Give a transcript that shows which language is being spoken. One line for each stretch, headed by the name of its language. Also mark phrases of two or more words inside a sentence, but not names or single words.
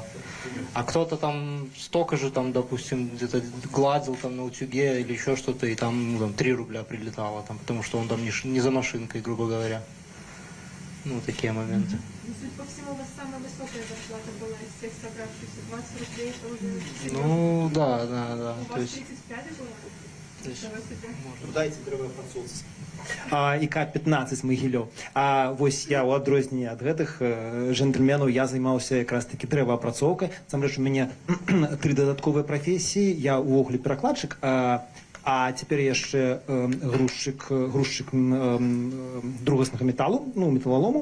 Russian: А кто-то там столько же, там, допустим, где-то гладил там на утюге или еще что-то, и там, ну, там 3 рубля прилетало, там, потому что он там не за машинкой, грубо говоря. Ну, такие моменты. Судя по всему, у вас самая высокая зарплата была из всех собравшихся. 20 рублей это уже... Ну, да. У вас 35 было? Дайте дрова французцы. ІК-15 Могилёв.
Belarusian: А вось я у адрозненні ад гэтых джентльменаў я займаўся якраз таки дрэваапрацоўкай. Насамрэч у мяне 3 дадатковыя прафесіі. Я увогуле перакладчык, а цяпер яшчэ грузчык другаснага металу, ну, металлолому.